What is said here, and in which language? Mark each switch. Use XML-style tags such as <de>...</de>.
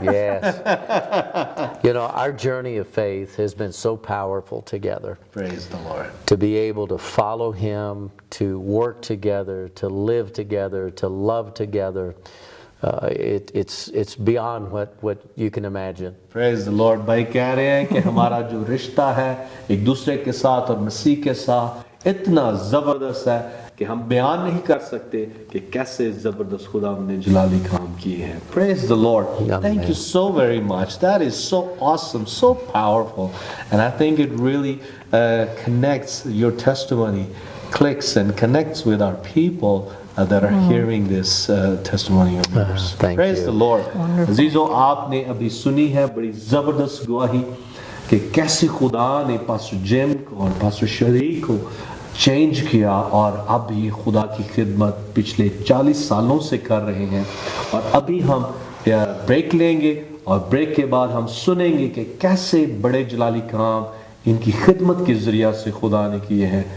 <en>Yes. You know, our journey of faith has been so powerful together. Praise the Lord. To be able to follow Him, to work together, to live together, to love together, it's beyond what you can imagine. Praise the Lord.</en> <hi>भाई कह रहे हैं कि हमारा जो रिश्ता है एक दूसरे के साथ और मसीह के साथ इतना ज़बरदस्त है कि हम बयान नहीं कर सकते कि कैसे ज़बरदस्त खुदा ने जलाली काम किए हैं।</hi> <en>Praise the Lord. Thank you so very much. That is so awesome, so powerful, and I think it really connects your testimony, clicks and connects with our people that are hearing this testimony of yours. Thank Praise you. the Lord.</en> <hi>अजीजों, आपने अभी सुनी है बड़ी ज़बरदस्त गवाही कि कैसे खुदा ने पास्टर जिम को और पास्टर शरी को चेंज किया, और अब ये खुदा की खिदमत पिछले 40 सालों से कर रहे हैं। और अभी हम ब्रेक लेंगे और ब्रेक के बाद हम सुनेंगे कि कैसे बड़े जलाली काम इनकी खिदमत के ज़रिया से खुदा ने किए हैं।</hi>